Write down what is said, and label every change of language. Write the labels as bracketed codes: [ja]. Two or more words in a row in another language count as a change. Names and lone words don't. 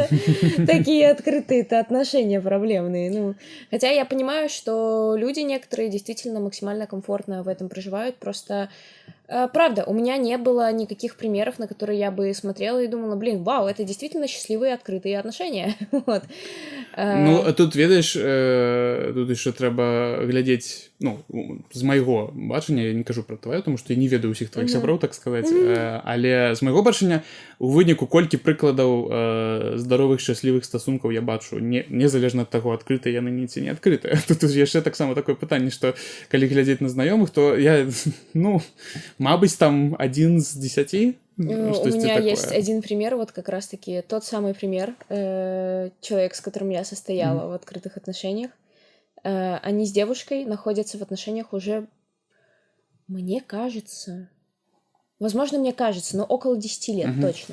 [ru] Такие открытые-то отношения проблемные. Хотя я понимаю, что люди некоторые действительно максимально комфортно в этом проживают, просто... Правда, у меня не было никаких примеров, на которые я бы смотрела и думала, блин, вау, это действительно счастливые открытые отношения. Вот. [be] Ну, тут, ведаеш, тут еще трэба глядзець, ну, з майго бачання, я не кажу про твоё, тому што я не ведаю ўсіх твоих сяброў, так сказаць, але з майго бачання у выніку колькі прыкладаў здаровых шчаслівых стасункаў я бачу, незалежна ад таго, адкрытыя яны ці не адкрытыя. Тут яшчэ таксама такое пытанне, што калі глядзець на знаёмых, то я, ну, мабыць, там 1 з 10. [ru] У меня есть один пример, вот как раз-таки тот самый пример, человек, с которым я состояла в открытых отношениях. Они с девушкой находятся в отношениях уже, мне кажется, но около 10 лет точно.